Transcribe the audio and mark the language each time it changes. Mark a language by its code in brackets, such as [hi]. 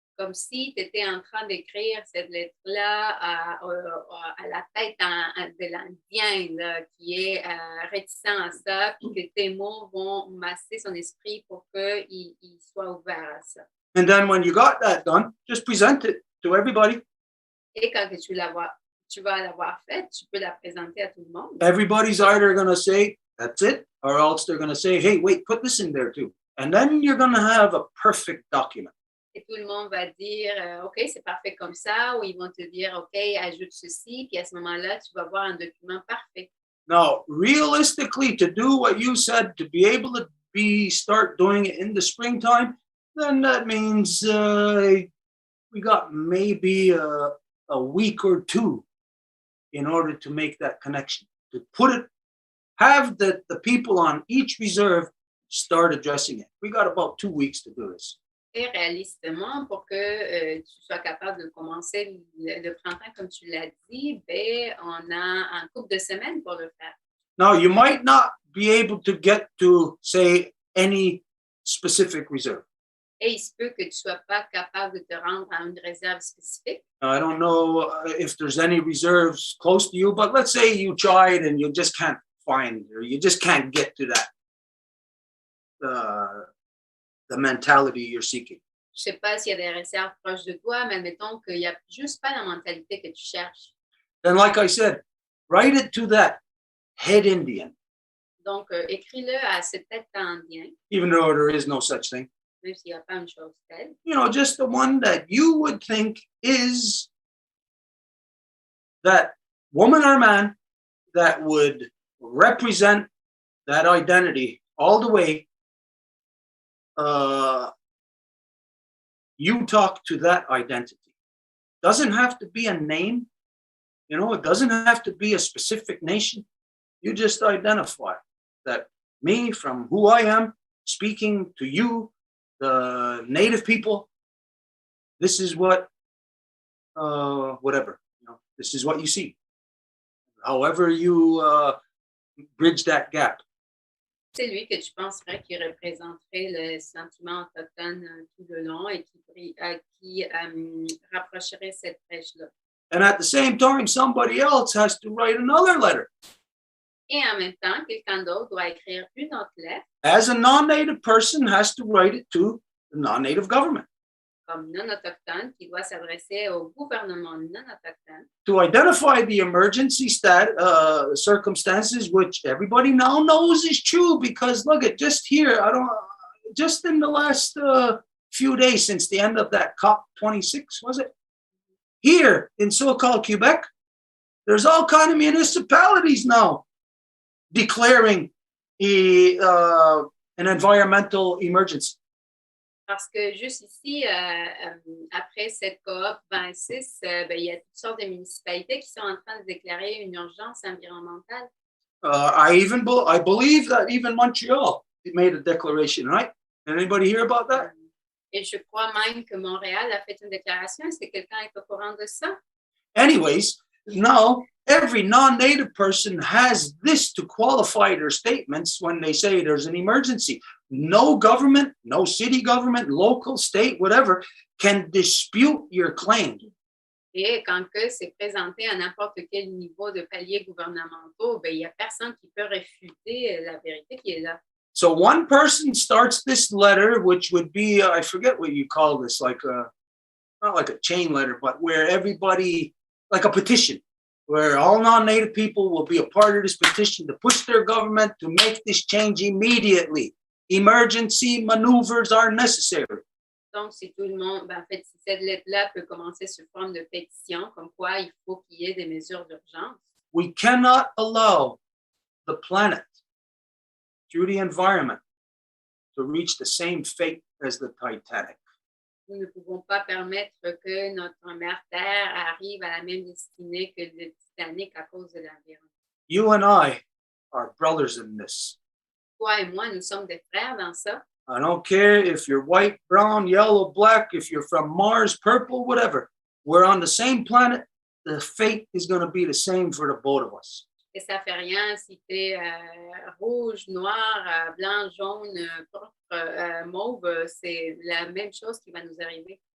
[fr] comme si tu étais en train d'écrire cette lettre-là à la tête de l'Indien là, qui est réticent à ça, puis que tes mots vont masser son esprit pour qu'il soit ouvert à ça. [en] And then when you got that done, just present it to everybody. [fr] Et quand tu vas l'avoir faite, tu peux la présenter à tout le monde. [en] Everybody's either going to say, that's it, or else they're going to say, hey, wait, put this in there too. And then you're going to have a perfect document. [fr] Et tout le monde va dire, OK, c'est parfait comme ça, ou ils vont te dire, OK, ajoute ceci, puis à ce moment-là, tu vas avoir un document parfait. [en] Now, realistically, to do what you said, to be able to start doing it in the springtime, then that means we got maybe a week or two in order to make that connection. To put it, have the people on each reserve start addressing it. We got about 2 weeks to do this. [fr] Et réalistement, pour que tu sois capable de commencer le printemps, comme tu l'as dit, ben, on a un couple de semaines pour le faire. [en] Now, you might not be able to get to, say, any specific reserve. [fr] Et il se peut que tu ne sois pas capable de te rendre à une réserve spécifique. [en] I don't know if there's any reserves close to you, but let's say you tried and you just can't find, or you just can't get to that, the mentality you're seeking. [fr] Je ne sais pas s'il y a des réserves proches de toi, mais admettons qu'il n'y a juste pas la mentalité que tu cherches. [en] Then, like I said, write it to that head Indian. [fr] Donc, écris-le à cette tête indien, [en] Even though there is no such thing. [fr] même s'il n'y a pas une chose telle. [en] You know, just the one that you would think is that woman or man that would represent that identity all the way. You talk to that identity. Doesn't have to be a name. You know, it doesn't have to be a specific nation. You just identify that me from who I am, speaking to you, the native people, this is what, whatever, this is what you see. However you bridge that gap. [fr] C'est lui que tu penserais qui représenterait le sentiment autochtone tout le long et qui rapprocherait cette brèche-là. [en] And at the same time, somebody else has to write another letter. [fr] Et en même temps, quelqu'un d'autre doit écrire une autre lettre. [en] As a non-native person has to write it to the non-native government. [fr] Comme non-autochtone, qui doit s'adresser au gouvernement non-autochtone. [en] To identify the emergency circumstances, which everybody now knows is true, because look at just here, just in the last few days since the end of that COP26, was it? Here in so-called Quebec, there's all kind of municipalities now declaring an environmental emergency. [fr] Parce que juste ici, après cette COP 26, il y a toutes sortes de municipalités qui sont en train de déclarer une urgence environnementale. [en] I believe that even Montreal made a declaration, right? Anybody hear about that? [fr] Et je crois même que Montréal a fait une déclaration. Est-ce que quelqu'un est au courant de ça? [en] Anyways, now every non-native person has this to qualify their statements when they say there's an emergency. No government, no city government, local, state, whatever, can dispute your claim. [fr] Et quand que c'est présenté à n'importe quel niveau de paliers gouvernementaux, il n'y a personne qui peut réfuter la vérité qui est là. [en] So one person starts this letter, which would be, I forget what you call this, like not like a chain letter, but where everybody, like a petition, where all non-native people will be a part of this petition to push their government to make this change immediately. Emergency maneuvers are necessary. [fr] Donc, si tout le monde, en fait, si cette lettre-là peut commencer sous forme de pétition, comme quoi il faut qu'il y ait des mesures d'urgence. [en] We cannot allow the planet, through the environment, to reach the same fate as the Titanic. [fr] Nous ne pouvons pas permettre que notre mère Terre arrive à la même destinée que le Titanic à cause de l'environnement. [en] You and I are brothers in this. [fr] Toi et moi, nous sommes des frères dans ça. [en] I don't care if you're white, brown, yellow, black, if you're from Mars, purple, whatever. We're on the same planet. The fate is going to be the same for the both of us. [fr] Et ça fait rien si tu es rouge, noir, blanc, jaune, pourpre, mauve, c'est la même chose qui va nous arriver.